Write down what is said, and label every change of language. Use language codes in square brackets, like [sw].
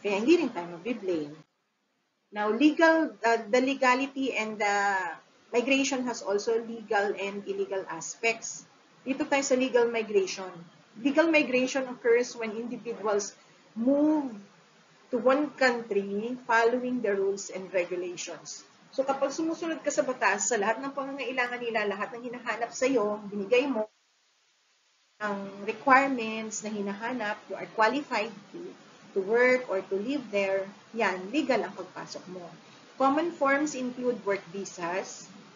[tl] Kaya hindi rin tayo mabiblame. [en] Now, the legality and the migration has also legal and illegal aspects. [tl] Dito tayo sa legal migration. [en] Legal migration occurs when individuals move to one country following the rules and regulations. [tl] So kapag sumusunod ka sa batas, sa lahat ng pangangailangan nila, lahat ng hinahanap sa iyo, binigay mo, ang requirements na hinahanap, [en] you are qualified to work or to live there, [tl] yan, legal ang pagpasok mo. [en] Common forms include work visas.